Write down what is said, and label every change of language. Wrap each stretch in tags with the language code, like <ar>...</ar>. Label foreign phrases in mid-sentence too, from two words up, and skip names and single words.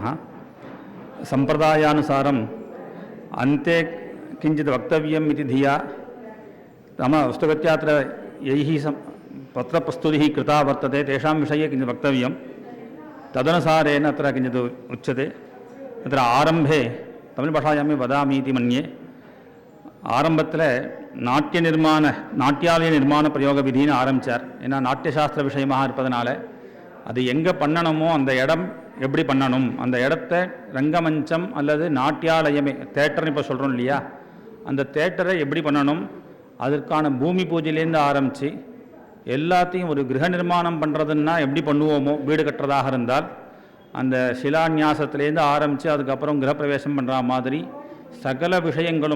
<sa>सम्प्रदायानुसारम् अन्ते किञ्चित् वक्तव्यम् इति धिया नाम वस्तुगत्या अत्र यैः पत्रप्रस्तुतिः कृता वर्तते तेषां विषये किञ्चित् वक्तव्यं। तदनुसारेण अत्र किञ्चित् उच्यते। तत्र आरम्भे तमिळ्भाषायां वदामि इति मन्ये।</sa> <ta>ஆரம்பத்தில் நாட்டியாலய நிர்மாண பிரயோக விதின்னு ஆரம்பித்தார். ஏன்னா நாட்டியசாஸ்திர விஷயமாக இருப்பதனால அது எங்கே பண்ணணுமோ அந்த இடம் எப்படி பண்ணணும், அந்த இடத்த ரங்கமஞ்சம் அல்லது நாட்டியாலயமே தேட்டர்னு இப்போ சொல்கிறோம் இல்லையா, அந்த தேட்டரை எப்படி பண்ணணும், அதற்கான பூமி பூஜையிலேருந்து ஆரம்பித்து எல்லாத்தையும் ஒரு கிரக நிர்மாணம் பண்ணுறதுன்னா எப்படி பண்ணுவோமோ, வீடு கட்டுறதாக இருந்தால் அந்த சிலான்யாசத்துலேருந்து ஆரம்பித்து அதுக்கப்புறம் கிரகப்பிரவேசம் பண்ணுற மாதிரி சகல விஷயங்களும்.</ta>